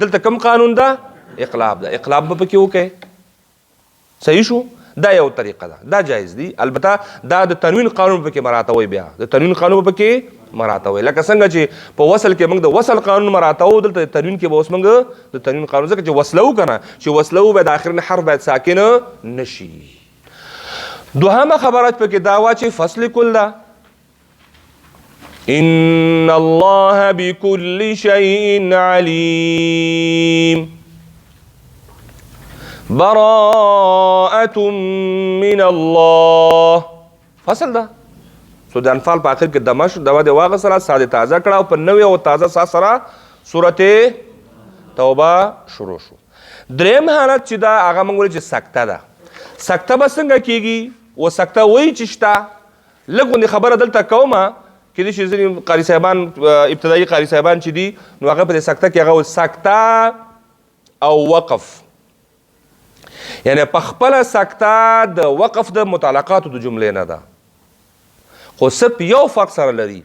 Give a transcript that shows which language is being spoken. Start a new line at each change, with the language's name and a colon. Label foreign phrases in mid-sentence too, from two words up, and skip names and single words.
Pashto: دلته کوم قانون ده؟ اقلاب ده. اقلاب به پکې وکړي. صحیح شو؟ دا یو طریقه ده، دا جایز دی. البته دا د تنوین قانون پکې مراعاتوي. بیا د تنوین قانون پکې مراعاتوي، لکه څنګه چې په وصل کې موږ د وصل قانون مراعاتو، دلته د تنوین کې به اوس موږ د تنوین قانون، ځکه چې وصلو که نه، چې وصلو به د آخرین حرف باید ساکنه نشي. دوهمه خبره پکې دا وه چې فصل کل ده.
Arabic: ان الله بكل شيء عليم براءة من الله.
Pashto: فصل ده. سورت انفال په آخر کې دمه شو، دوا د واغه سره ساده تازه کړه او په نوې او تازه سا سره سورت توبه شروع شو. دریم حالت چې دا هغه موږ ویل چې سکته ده. سکته به څنګه کیږي؟ و سکته وایي چې شته. لږ غوندې خبره دلته کومه، کېدای شي ځینې قاري صاحبان، ابتدایي قاري صاحبان چې دي، نو هغه په دې سکته کې هغه سکته او وقف، یعنی په خپله سکته د وقف د متعلقاتو د جملې نه ده، خو صرف یو فرق سره لري.